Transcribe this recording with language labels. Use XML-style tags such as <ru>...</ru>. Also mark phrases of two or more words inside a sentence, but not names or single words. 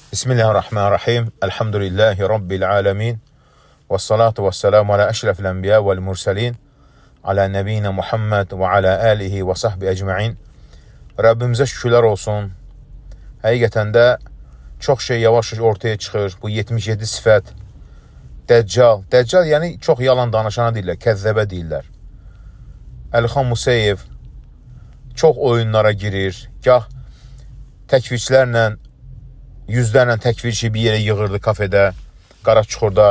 <ar>بسم الله الرحمن الرحيم. الحمد لله رب العالمين. والصلاة والسلام على أشرف الأنبياء والمرسلين. على نبينا محمد وعلى آله وصحبه أجمعين.</ar> <tr>Rabbimize şükürler olsun.</tr> <az>Həqiqətən də çox şey yavaş ortaya çıxır. Bu 77 sifət. Dəccal. Dəccal yəni çox yalan danışana deyirlər. Kəzzəbə deyirlər. Əlixan Musayev çox oyunlara girir. Gah təkvirçilərlə, yüzlərlə təkvirçi bir yerə yığırdı kafedə, Qaraçuxurda.</az>